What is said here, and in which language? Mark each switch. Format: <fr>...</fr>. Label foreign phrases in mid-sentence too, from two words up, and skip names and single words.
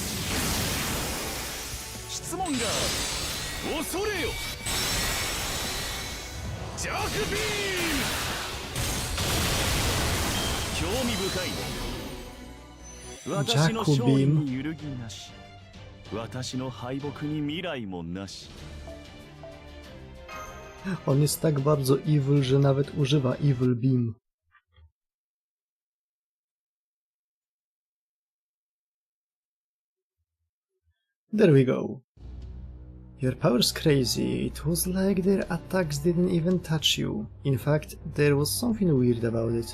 <ja>質問がある恐れよジャックビーム興味深いね私の勝利に揺るぎなし私の敗北に未来もなし</ja> <pl>On jest tak bardzo evil, że nawet używa Evil Beam.</pl> <en>There we go. Your power's crazy. It was like their attacks didn't even touch you. In fact, there was something weird about it.</en>